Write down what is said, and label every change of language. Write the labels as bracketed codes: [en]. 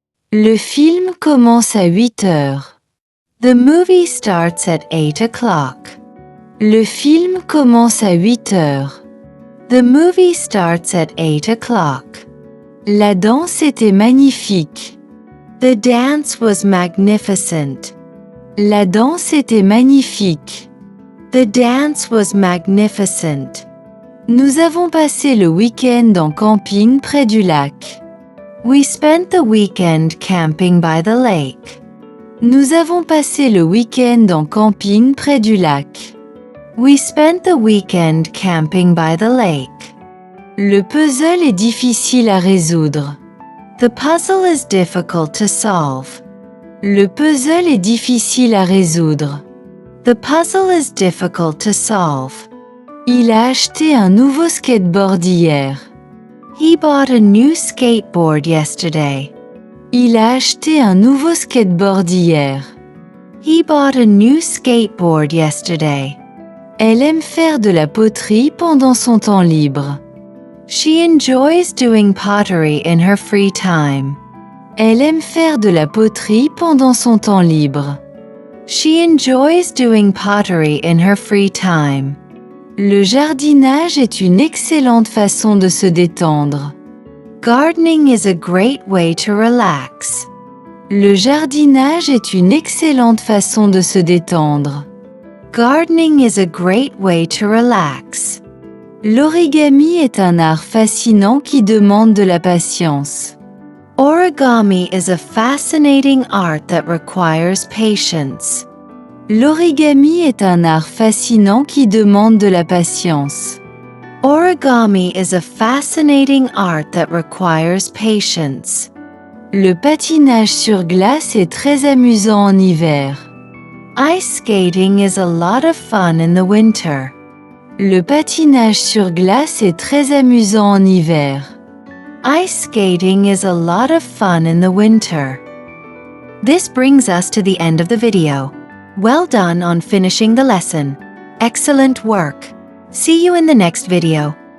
[fr] Le film commence à 8 heures. [en] The movie starts at 8 o'clock. [fr] Le film commence à 8 heures. [en] The movie starts at 8 o'clock. [fr] La danse était magnifique. [en] The dance was magnificent. [fr] La danse était magnifique. [en] The dance was magnificent. [fr] Nous avons passé le week-end en camping près du lac. [en] We spent the weekend camping by the lake. [fr] Nous avons passé le week-end en camping près du lac. [en] We spent the weekend camping by the lake. [fr] Le puzzle est difficile à résoudre. [en] The puzzle is difficult to solve. [fr] Le puzzle est difficile à résoudre. [en] The puzzle is difficult to solve. [fr] Il a acheté un nouveau skateboard hier. [en] He bought a new skateboard yesterday. [fr] Il a acheté un nouveau skateboard hier. [en] He bought a new skateboard yesterday. [fr] Elle aime faire de la poterie pendant son temps libre. [en] She enjoys doing pottery in her free time. [fr] Elle aime faire de la poterie pendant son temps libre. [en] She enjoys doing pottery in her free time. [fr] Le jardinage est une excellente façon de se détendre. [en] Gardening is a great way to relax. [fr] Le jardinage est une excellente façon de se détendre. [en] Gardening is a great way to relax. [fr] L'origami est un art fascinant qui demande de la patience. [en] Origami is a fascinating art that requires patience. [fr] L'origami est un art fascinant qui demande de la patience. [en] Origami is a fascinating art that requires patience. [fr] Le patinage sur glace est très amusant en hiver. [en] Ice skating is a lot of fun in the winter. [fr] Le patinage sur glace est très amusant en hiver. [en] Ice skating is a lot of fun in the winter. This brings us to the end of the video. Well done on finishing the lesson. Excellent work. See you in the next video.